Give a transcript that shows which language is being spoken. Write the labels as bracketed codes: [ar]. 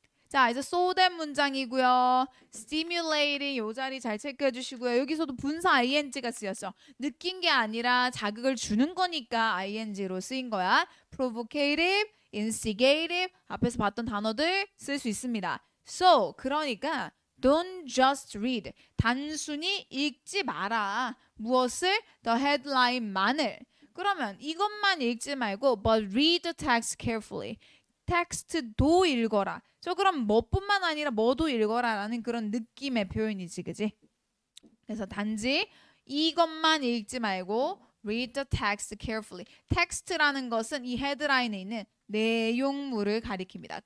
[ko] 자, 이제 쏘된 문장이고요. stimulating 요 자리 잘 체크해 주시고요. 여기서도 분사 ing가 쓰였어. 느낀 게 아니라 자극을 주는 거니까 ing로 쓰인 거야. provocative, instigative 앞에서 봤던 단어들 쓸 수 있습니다. [en] So, [ko] 그러니까 [en] don't just read. [ko] 단순히 읽지 마라. 무엇을? [en] The headline만을. [ko] 그러면 이것만 읽지 말고 [en] but read the text carefully. [ko] 텍스트도 읽어라. 저 그럼 뭐뿐만 아니라 뭐도 읽어라라는 그런 느낌의 표현이지, 그지? 그래서 단지 이것만 읽지 말고 [en] read the text carefully. [ko] 텍스트라는 것은 이 헤드라인에 있는 내용물을 가리킵니다.